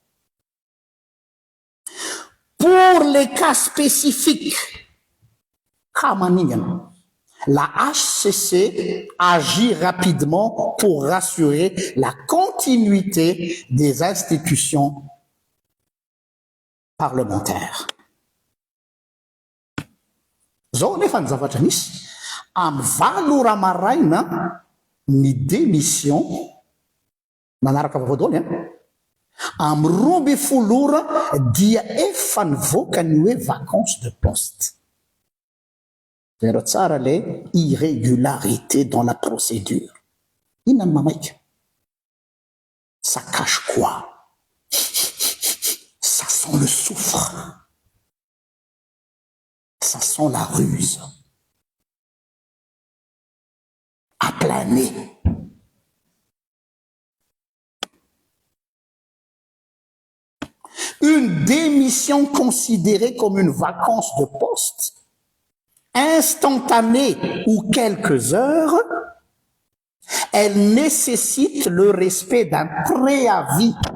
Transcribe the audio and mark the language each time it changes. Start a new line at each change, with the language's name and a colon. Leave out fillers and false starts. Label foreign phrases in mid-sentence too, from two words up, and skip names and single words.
French: Pour les cas spécifiques, la HCC agit rapidement pour rassurer la continuité des institutions parlementaires.
Malagasy: Zao nefa ny zavatra misy amin'ny valora maraina ny démission manaraka voalohany amin'ny 12 ora dia efa nivoaka ny hoe
French: vacance de poste.
Malagasy: Pero tsara
French: le irrégularité dans la procédure.
Malagasy: Inona ny mamaika?
French: Ça cache quoi? Ça sent le soufre. Ça sent la ruse. À planer. Une démission considérée comme une vacance de poste, instantanée ou quelques heures, elle nécessite le respect d'un préavis.